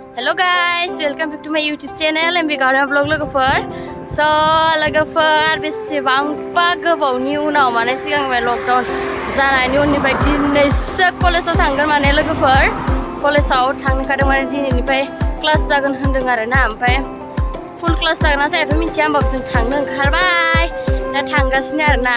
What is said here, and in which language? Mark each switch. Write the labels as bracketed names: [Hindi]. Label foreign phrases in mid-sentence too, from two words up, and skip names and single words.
[English] Hello guys, welcome back to my YouTube channel M.B Gaorema vlog logofor. [Bodo] So logofor बेसेबांबा गोबावनि उनाव माने सिगांनिफ्राय लकडाउन जानायनि उननिफ्राय दिनैसो कलेजाव थांगोन माने लोगोफोर कलेजाव थांखादों माने दिनैनिफ्राय क्लास जागोन होनदों आरोना ओमफ्राय [English] full class [Bodo] जागोन ना जायाथ' मिथिया होमबाबो जों थांनो ओंखारबाय दा थांगासिनो आरोना